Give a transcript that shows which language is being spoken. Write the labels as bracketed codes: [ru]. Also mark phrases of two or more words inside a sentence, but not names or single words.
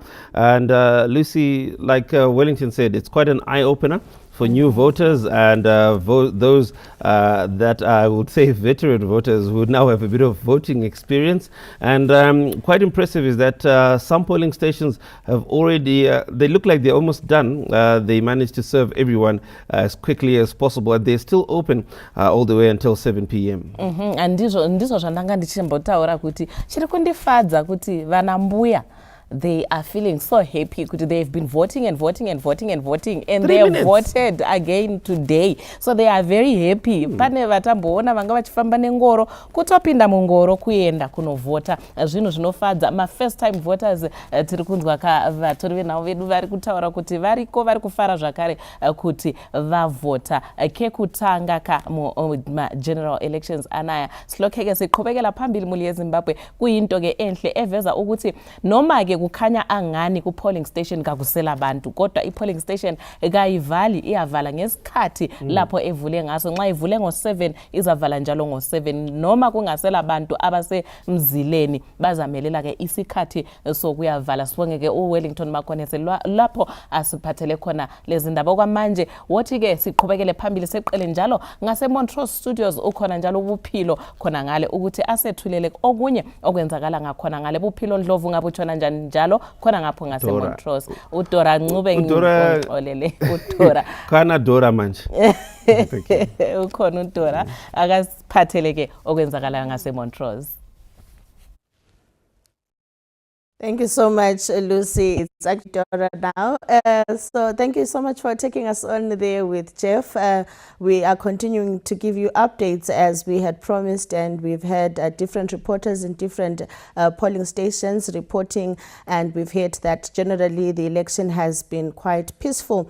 [en] And Lucy, like Wellington said, it's quite an eye-opener for new voters and those that I would say veteran voters who now have a bit of voting experience. And quite impressive is that some polling stations have already, they look like they're almost done. They managed to serve everyone as quickly as possible, and they're still open all the way until 7 p.m. And [sn] ndizo zvandanga ndichimbotaura kuti chiri kundifadza kuti vana mbuya [en] they are feeling so happy because they've been voting and voting and voting and voting and they have voted again today, so they are very happy. [sn] Pane vatamboona vanga vachifamba nengoro kutopinda mungoro kuenda kunovhota, zvinhu zvinofadza. Ma [en] first time voters [sn] tiri kunzwa vatori venhavo vedu vari kutaura kuti variko vari kufara zvakare kuti vavhota kekutanga ma [en] general elections [sn] anaya. [nd] Silokeke siqhubekela phambili muli yeZimbabwe kuyinto ke enhle eveza ukuthi noma ke kukhanya angani ku polling station kakusela abantu, kodwa i polling station kayivali, iyavala ngesikhathi lapho evule ngaso. Nxa ivule ngo7 izavala njalo ngo7, noma kungasela abantu abasemzileni bazamelela ke isikhathi sokuyavala. Sibonge ke uWellington Makonesi lapho asiphathele khona lezi ndaba. Kwamanje wothi ke siqhubekele phambili seqele njalo ngase Montrose Studios ukhona njalo ubuphilo khona ngale ukuthi asethulele okunye okwenzakala ngakhona ngale. Buphilo Ndlovu ngabutshona njalo khona ngapho ngase Montrose. Udora Ncube ngixolele uDora kana Dora manje ukhona uDora akasiphathele ke okwenzakala ngase Montrose. [en] Thank you so much, Lucy. It's actually Dora now. So thank you so much for taking us on there with Jeff. We are continuing to give you updates as we had promised, and we've had different reporters in different polling stations reporting, and we've heard that generally the election has been quite peaceful.